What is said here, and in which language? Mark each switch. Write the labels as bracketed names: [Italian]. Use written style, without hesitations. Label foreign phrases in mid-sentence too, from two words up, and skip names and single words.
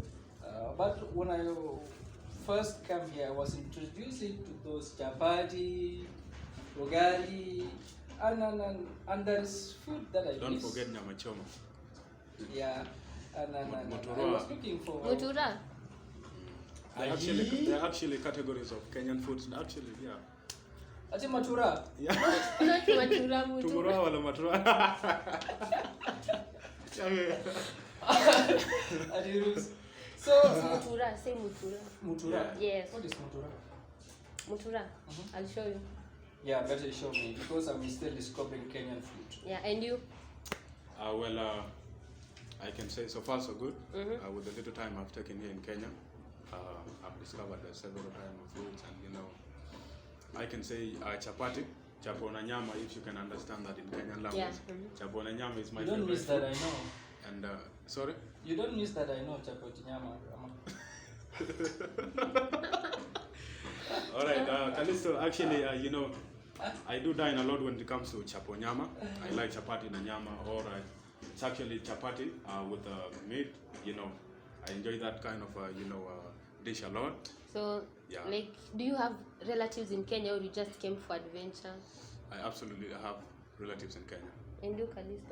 [English] But when I first came here, I was introduced to those chapati, ugali, and there's food that I Don't miss. forget [Swahili] nyama choma. [English] Yeah, and I Mutura. was looking for. Mutura. There are actually categories of Kenyan foods. Actually, yeah. Ati matura. Yeah. Not Matura, Mutura. [Swahili] Tumura wala matura. Ati Rus. So [English] Mutura, say Mutura. Mutura. Yes. What is Mutura? Mutura. I'll show you. Yeah, better show me because I'm still discovering Kenyan food. Yeah, and you? I can say so far so good. With the little time I've taken here in Kenya, I've discovered several kinds of foods, and you know, I can say [Swahili] chapati, chapo na nyama, [English] if you can understand that in Kenyan language. Yeah. [Swahili] Chapo na nyama [English] is my You don't favorite miss that, I food. know. And sorry? You don't miss that, I know, [Swahili] chapati nyama. [English] All right, Calisto, actually, I do dine a lot when it comes to [Swahili] chapo nyama. [English] I like [Swahili] chapati na nyama, [English] or it's actually chapati with meat. I enjoy that kind of dish a lot. So, Yeah. like, do you have relatives in Kenya, or you just came for adventure? I absolutely have relatives in Kenya. And you, Calisto?